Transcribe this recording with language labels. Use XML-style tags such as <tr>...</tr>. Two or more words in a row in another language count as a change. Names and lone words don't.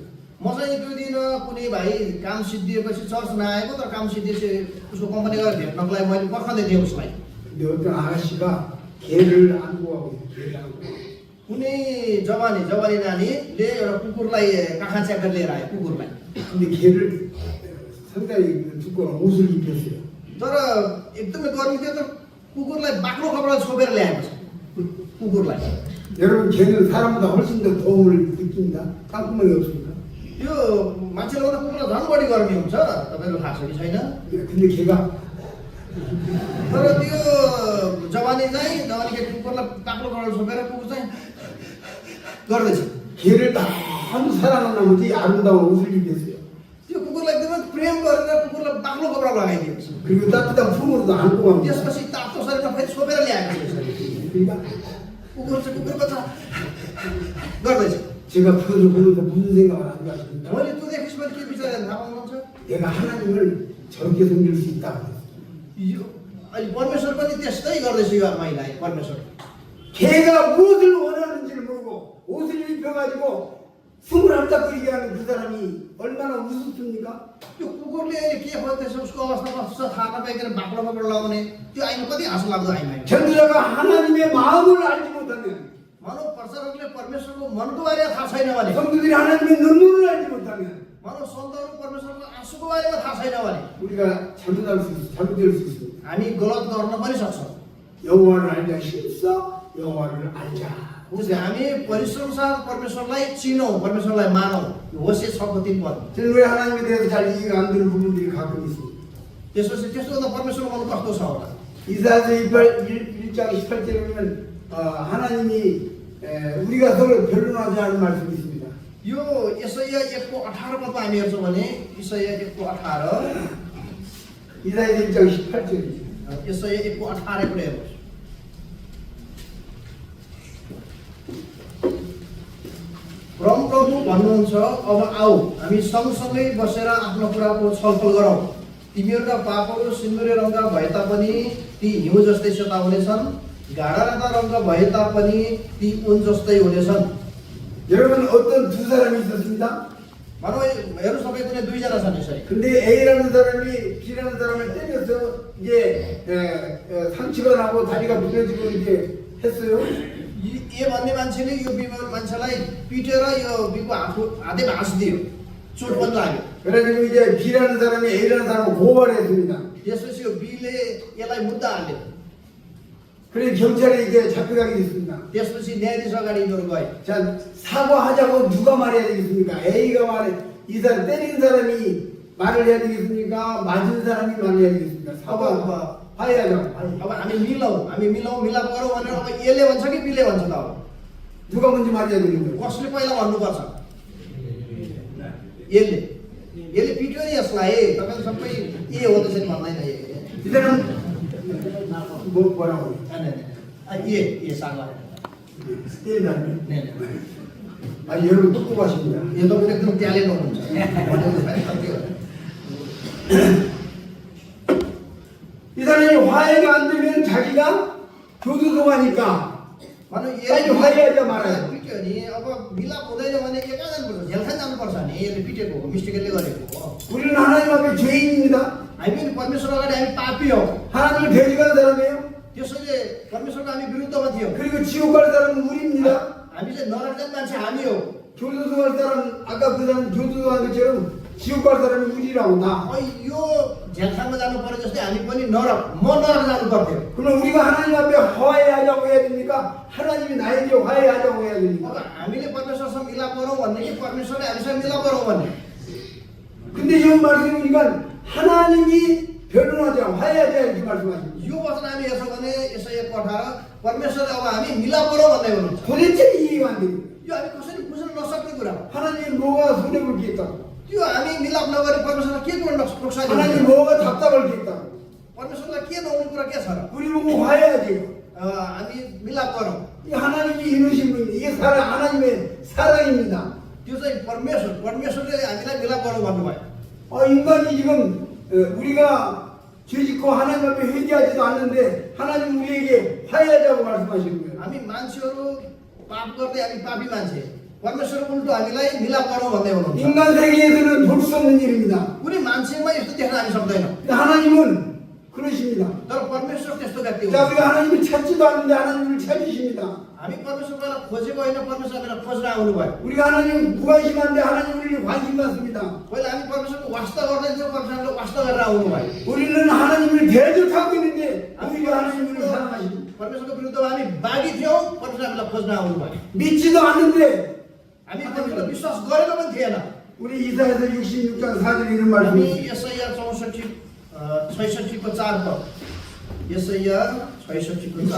<ne>म चाहिँ त्यो दिन कुनै भाइ काम सिद्धिएपछि चर्च नआएको तर काम सिद्धिएपछि उसको कम्पनी गएर भेट्नको लागि मैले पर्खँदै थिएँ उसलाई।</ne> <ko>근데 어떤 아가씨가 개를 안고 가고 있어요. 개를 안고.</ko> <ne>कुनै जवानी नानीले एउटा कुकुरलाई काखा च्यापेर लिएर आयो कुकुरलाई।</ne> <ko>근데 개를 상당히 두꺼운 옷을 입혔어요.</ko> <ne>तर एकदमै गर्मी थियो तर कुकुरलाई बाक्लो कपडा छोपेर ल्याएको छ कुकुरलाई।</ne> <ko>여러분 개는 사람보다 훨씬 더 더움을 느낍니다. 땀구멍이 없습니다.</ko> <ne>त्यो मान्छेले भन्दा कुकुरलाई झन् बढी गर्मी हुन्छ तपाईँको थाहा छ कि छैन।</ne> <ko>근데 개가</ko> <ne>तर त्यो जवानीले कुकुरलाई बाक्लो कपडा छोपेर कुकुर चाहिँ गर्दैछ।</ne> <ko>개를 너무 사랑하는 나머지 아름다운 옷을 입혔어요.</ko> <ne>त्यो कुकुरलाई एकदमै प्रेम गरेर कुकुरलाई बाक्लो कपडा लगाइदिएको छ।</ne> <ko>그리고 따뜻한 품으로도 안고 갑니다.</ko> <ne>त्यसपछि तातो शरीरमा फेरि छोपेर ल्याएको छ।</ne> <ko>그러니까</ko> <ne>कुकुरको छ गर्दैछ।</ne> <ko>제가 그것을 보면서 무슨 생각을 하는지 아십니까?</ko> <ne>मैले त्यो देखेपछि मैले के विचार गरेँ थाहा पाउनुहुन्छ?</ne> <ko>내가 하나님을 저렇게 섬길 수 있다.</ko> <ne>यो अहिले परमेश्वर पनि त्यस्तै गर्दैछ यो महिलाले। परमेश्वर</ne> <ko>걔가 무엇을 원하는지를 모르고 옷을 입혀가지고 21짝거리게 하는 그 사람이 얼마나 우습습니까?</ko> <ne>त्यो कुकुरले अहिले के खोज्दैछ उसको अवस्था कस्तो छ थाहा नपाइकन बाक्लो कपडा लगाउने त्यो आइमा कति हाँसो लाग्दो आइमा।</ne> <ko>전도자가 하나님의 마음을 알지 못하면</ko> <ne>मानव प्रचारकले परमेश्वरको मनको बारेमा थाहा छैन भने</ne> <ko>성도들이 하나님의 눈물을 알지 못하면</ko> <ne>मानव सन्तहरू परमेश्वरको आँसुको बारेमा थाहा छैन भने</ne> <ko>우리가 잘못될 수 있습니다.</ko> <ne>हामी गलत गर्न पनि सक्छौँ।</ne> <ko>여호와를 알자 힘써 여호와를 알자.</ko> <ne>त्यसले हामी परिश्रम साथ परमेश्वरलाई चिनौँ, परमेश्वरलाई मानौँ। होशे 6:3 पद।</ne> <ko>저는 왜 하나님에 대해서 잘 이해가 안 되는 부분들이 가끔 있습니다.</ko> <ne>त्यसपछि त्यस्तो हुँदा परमेश्वर गर्नु कस्तो छ होला?</ne> <ko>이사야서 1장 18절에 보면 하나님이 우리가 서로 변론하지 않은 말씀이 있습니다.</ko> <ne>यो यसैया 1:18 पदमा हामी हेर्छौँ भने यसैया 1:18</ne> <ko>이사야서 1장 18절이죠.</ko> <ne>यसैया 1:18 पनि हेर्नुहोस्। परमप्रभु भन्नुहुन्छ, अब आऊ हामी सँगसँगै बसेर आफ्नो कुराको छलफल गरौँ। तिमीहरूका पापहरू सिन्दुरे रङका भए तापनि ती हिउँ जस्तै सेता हुनेछन्, गाढा राता रङका भए तापनि ती ऊन जस्तै हुनेछन्।</ne> <ko>여러분 어떤 두 사람이 있었습니다.</ko> <ne>भनौँ हेर्नु सबै कुनै दुईजना छन् यसरी।</ne> <ko>근데 A라는 사람이 B라는 사람을 때려서 이제 상처가 나고 다리가 부러지고 이제 했어요.</ko> <ne>ए भन्ने मान्छेले यो बी मान्छेलाई पिटेर यो बीको हातै भाँचिदियो, चोट पनि लाग्यो।</ne> <ko>그래가지고 이제 B라는 사람이 A라는 사람을 고발했습니다.</ko> <ne>त्यसपछि यो बीले यसलाई मुद्दा हाल्यो।</ne> <ko>그래 경찰에 이제 잡혀가게 됐습니다.</ko> <ne>त्यसपछि न्यायाधीश अगाडि यिनीहरू गए।</ne> <ko>자 사과하자고 누가 말해야 되겠습니까? A가 말해 이 사람 때린 사람이 말을 해야 되겠습니까? 맞은 사람이 말을 해야 되겠습니까? 사과 화해하자고.</ko> <ne>अब हामी मिलाउँ मिलाप गरौँ भनेर अब यसले भन्छ कि बीले भन्छ त? अब</ne> <ko>누가 먼저 말해야 되는 거예요?</ko> <ne>कसले पहिला भन्नुपर्छ? यसले पिट्यो नि यसलाई। तपाईँले सबै ए हो त्यसरी भन्दैन।</ne> <ko>이 사람 뭐라고? ए सागा 때린다면? ने 아 여러분 똑똑하십니다.</ko> <ne>यो तपाईँ एकदम ट्यालेन्ट हुनुहुन्छ।</ne> <ko>이 사람이 화해가 안 되면 자기가 교도소가니까</ko> <ne>भनौँ</ne> <ko>빨리 화해하자 말아요.</ko> <ne>पिट्यो नि अब मिलाप हुँदैन भने के कहाँ जानुपर्छ? जेलखान जानुपर्छ नि। यसले पिटेको हो, मिस्टेकले गरेको हो।</ne> <ko>우리는 하나님 앞에 죄인입니다.</ko> <ne>हामी पनि परमेश्वर अगाडि हामी पापी हौ।</ne> <ko>하나님을 대적하는 사람이에요.</ko> <ne>त्यसैले परमेश्वरको हामी विरुद्धमा थियौँ।</ne> <ko>그리고 지옥 갈 사람은 우리입니다.</ko> <ne>हामी चाहिँ नरक जाने मान्छे हामी हौ।</ne> <ko>교도소 갈 사람 아까 그 사람 교도소 간 것처럼 지옥 갈 사람이 우리라고 나.</ko> <ne>यो झ्यालखानमा जानु पर्यो जस्तै हामी पनि नरक, म नरक जानु पर्थ्यो।</ne> <ko>그럼 우리가 하나님 앞에 화해하자고 해야 됩니까? 하나님이 나에게 화해하자고 해야</ko> <ne>अब</ne> <ko>됩니까?</ko> <ne>हामीले परमेश्वरसँग मिलाप गरौँ भन्ने कि परमेश्वरले हामीसँग मिलाप गरौँ भन्ने?</ne> <ko>근데 이 말씀이 보니까 하나님이 변론하자 화해하자 이렇게 말씀하십니다.</ko> <ne>यो वचन हामी हेर्छौँ भने यसै 1:18 परमेश्वरले अब हामी मिलाप गरौँ भन्दै हुनुहुन्छ।</ne> <ko>도대체 이해가 안 됩니다.</ko> <ne>यो हामी कसरी बुझ्न नसक्ने कुरा हो।</ne> <ko>하나님 뭐가 손해볼 게 있다고?</ko> <ne>त्यो हामी मिलाप नगरी परमेश्वरलाई के गर्न प्रोत्साहन</ne> <ko>하나님</ko> <ne>दिन्छ?</ne> <ko>뭐가 답답할 게 있다고?</ko> <ne>परमेश्वरलाई के नहुने कुरा के छ र?</ne> <ko>우리 보고 화해하지.</ko> <ne>हामी मिलाप गरौँ।</ne> <ko>이 하나님이 이루신 분이 이게 사랑 하나님의 사랑입니다.</ko> <ne>त्यो चाहिँ परमेश्वरले हामीलाई मिलाप गरौँ भन्नुभयो।</ne> <ko>인간이 지금 우리가 죄짓고 하나님 앞에 회개하지도 않는데 하나님 우리에게 화해하자고 말씀하시는 거예요.</ko> <ne>हामी मान्छेहरू पाप गर्दै हामी पापी मान्छे, परमेश्वर उल्टो हामीलाई मिलाप गरौँ भन्दै हुनुहुन्छ।</ne> <ko>인간 세계에서는 볼 수 없는 일입니다.</ko> <ne>कुनै मान्छेमा यस्तो देख्न हामी सक्दैनौँ।</ne> <ko>근데 하나님은 그러십니다.</ko> <ne>तर परमेश्वर त्यस्तो व्यक्ति</ne> <ko>자,</ko> <ne>हुनुहुन्छ।</ne> <ko>우리가 하나님을 찾지도 않는데 하나님을 찾으십니다.</ko> <ne>हामी परमेश्वरलाई खोजेको होइन, परमेश्वर हामीलाई खोज्न आउनुभयो।</ne> <ko>우리가 하나님 무관심한데 하나님 우리를 관심 갖습니다.</ko> <ne>पहिला हामी परमेश्वरको वास्ता गर्दैनथ्यौँ, परमेश्वरले वास्ता गरेर आउनुभयो।</ne> <ko>우리는 하나님을 대적하고 있는데 우리가 하나님을 사랑하십니다.</ko> <ne>परमेश्वरको विरुद्धमा हामी बागी थियौँ, परमेश्वर हामीलाई खोज्न आउनुभयो।</ne> <ko>믿지도 않는데</ko> <ne>हामी परमेश्वरलाई विश्वास गरेको पनि थिएन।</ne> <ko>우리 इसा야서 66장 4절에 이런</ko> <ne>हामी</ne> <ko>말씀이</ko> <ne>यसैया 66को 4 पद, यसैया 66को 4।</ne>